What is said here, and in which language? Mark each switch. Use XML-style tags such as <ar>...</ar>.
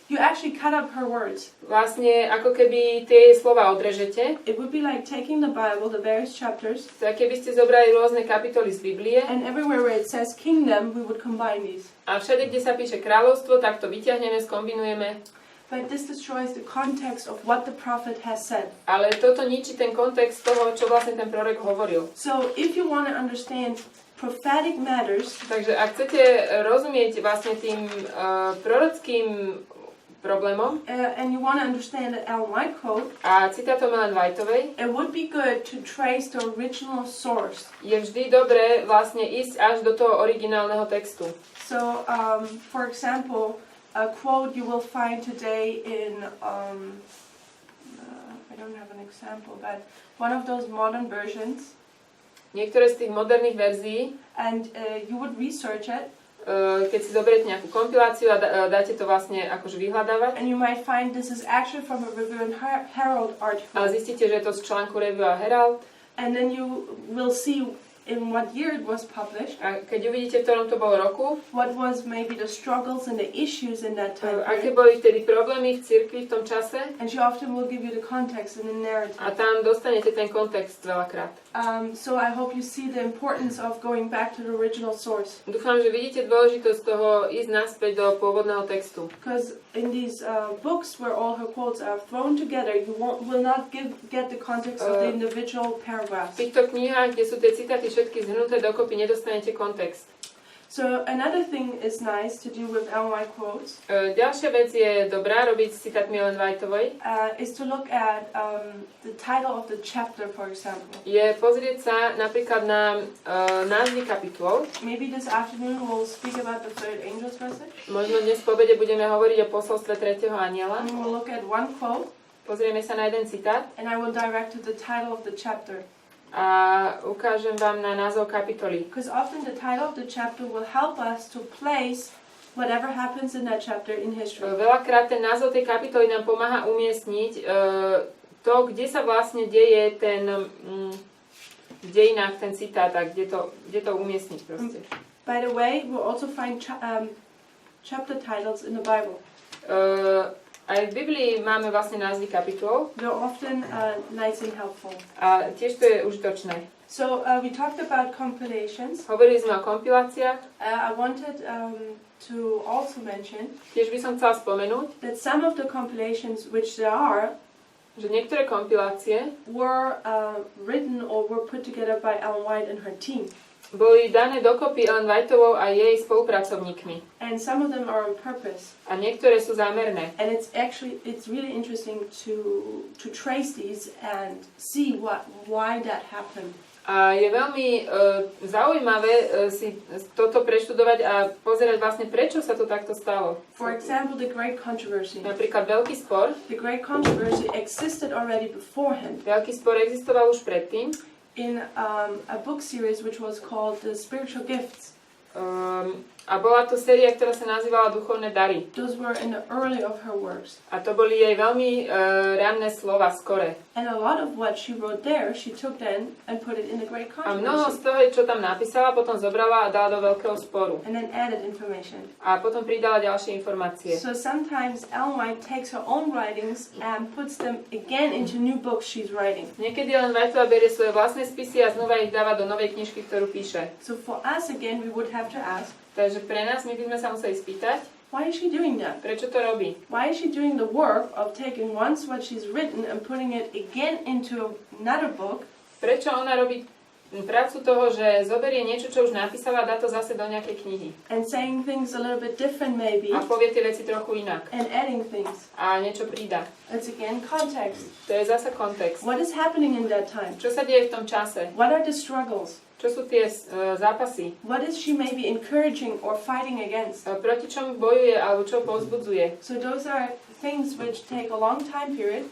<en>you actually cut up her words.</en> <sk>Vlastne ako keby tie slova odrežete.</sk> <en>It would be like taking the Bible, the various chapters,</en> <sk>tak keby ste zobrali rôzne kapitoly z Biblie,</sk> <en>and everywhere where it says kingdom, we would combine these.</en> <sk>A všade, kde sa píše kráľovstvo, tak to vyťahneme, skombinujeme.</sk> <en>But this destroys the context of what the prophet has said.</en> <sk>Ale toto ničí ten kontext toho, čo vlastne ten prorok hovoril.</sk> <en>So if you want to understand prophetic matters,</en> <sk>takže ak chcete rozumieť vlastne tým prorockým problémom,</sk> <en>and you want to understand the Ellen White quote,</en> <sk>a citátom Ellen Whiteovej,</sk> <en>it would be good to trace the original source.</en> <sk>Je vždy dobré vlastne ísť až do toho originálneho textu.</sk> <en>So, for example, a quote you will find today in, I don't have an example, but one of those modern versions.</en> <sk>Niektoré z tých moderných verzií.</sk> <en>And you would research it.</en> <sk>Keď si zoberiete nejakú kompiláciu a dáte to vlastne akože vyhľadávať.</sk> <en>And you might find this is actually from a Review and Herald article.</en> <sk>A zistíte, že je to z článku Review a Herald.</sk> <en>And then you will see in what year it was published.</en> <sk>A keď uvidíte, v ktorom to bolo roku,</sk> <en>what was maybe the struggles and the issues in that time period.</en> <sk>Aké boli vtedy problémy v cirkvi v tom čase.</sk> <en>And she often will give you the context and the narrative.</en> <sk>A tam dostanete ten kontext veľakrát.</sk> <en>So I hope you see the importance of going back to the original source.</en> <sk>Dúfam, že vidíte dôležitosť toho ísť naspäť do pôvodného textu.</sk> <en>Because in these books where all her quotes are thrown together, you will not get the context of the individual paragraphs.</en> <sk>V týchto knihách, kde sú tie citáty všetky zhrnuté dokopy, nedostanete kontext.</sk> <en>So another thing is nice to do with Ellen White quotes.</en> <sk>Ďalšia vec je dobrá robiť s citátmi Ellen Whiteovej.</sk> <en>Is to look at the title of the chapter, for example.</en> <sk>Je pozrieť sa napríklad na názvy kapitol.</sk> <en>Maybe this afternoon we'll speak about the third angel's message.</en> <sk>Možno dnes po obede budeme hovoriť o posolstve tretieho anjela.</sk> <en>And we'll look at one quote.</en> <sk>Pozrieme sa na jeden citát.</sk> <en>And I will direct to the title of the chapter.</en> <sk>A ukážem vám na názov kapitoly.</sk> <en>Because often the title of the chapter will help us to place whatever happens in that chapter in history.</en> <sk>Veľakrát ten názov tej kapitoly nám pomáha umiestniť to, kde sa vlastne deje ten v dejinách ten citát a kde to umiestniť proste.</sk> <en>By the way, we'll also find chapter titles in the Bible.</en> <sk>Aj v Biblii máme vlastne názvy kapitol.</sk> <en>They're often nice and helpful.</en> <sk>A tiež to je užitočné.</sk> <en>So we talked about compilations.</en> <sk>Hovorili sme o kompiláciách.</sk> <en>I wanted to also mention</en> <sk>Tiež by som chcela spomenúť,</sk> <en>that some of the compilations which there are</en> <sk>že niektoré kompilácie</sk> <en>were written or were put together by Ellen White and her team.</en> <sk>boli dané dokopy Ellen Whiteovou a jej spolupracovníkmi.</sk> <en>And some of them are on purpose.</en> <sk>A niektoré sú zámerné.</sk> <en>And it's really interesting to trace these and see why that happened.</en> <sk>A je veľmi zaujímavé si toto preštudovať a pozerať vlastne, prečo sa to takto stalo.</sk> <en>For example, the Great Controversy.</en> <sk>Napríklad veľký spor.</sk> <en>The Great Controversy existed already beforehand.</en> <sk>Veľký spor existoval už predtým.</sk> <en>In a book series which was called The Spiritual Gifts.</en> <sk>A bola to séria, ktorá sa nazývala Duchovné dary.</sk> <en>Those were in the early of her works.</en> <sk>A to boli jej veľmi ranné slova, skoré.</sk> <en>And a lot of what she wrote there, she took then and put it in the Great</en> <sk>A mnoho z toho, čo tam napísala, potom zobrala a dala do veľkého sporu.</sk> <en>And then added information.</en> <sk>A potom pridala ďalšie informácie.</sk> <en>So sometimes Ellen White takes her own writings and puts them again into new books she's writing.</en> <sk>Niekedy Ellen Whiteová berie svoje vlastné spisy a znova ich dáva do novej knižky, ktorú píše.</sk> <en>So for us again, we would have to ask,</en> <sk>Takže pre nás my by sme sa museli spýtať,</sk> <en>why is she doing that?</en> <sk>prečo to robí.</sk> <en>Why is she doing the work of taking once what she's written and putting it again into another book?</en> <sk>Prečo ona robí prácu toho, že zoberie niečo, čo už napísala a dá to zase do nejakej knihy.</sk> <en>And saying things a little bit different maybe.</en> <sk>A povie tie veci trochu inak.</sk> <en>And adding things.</en> <sk>A niečo pridá.</sk> <en>It's again context.</en> <sk>To je zase kontext.</sk> <en>What is happening in that time?</en> <sk>Čo sa deje v tom čase?</sk> <en>What are the struggles?</en> <sk>Čo sú tie zápasy?</sk> <en>What is she maybe encouraging or fighting against?</en> <sk>Proti čomu bojuje alebo čo povzbudzuje?</sk> <en>So those are things which take a long time period,</en>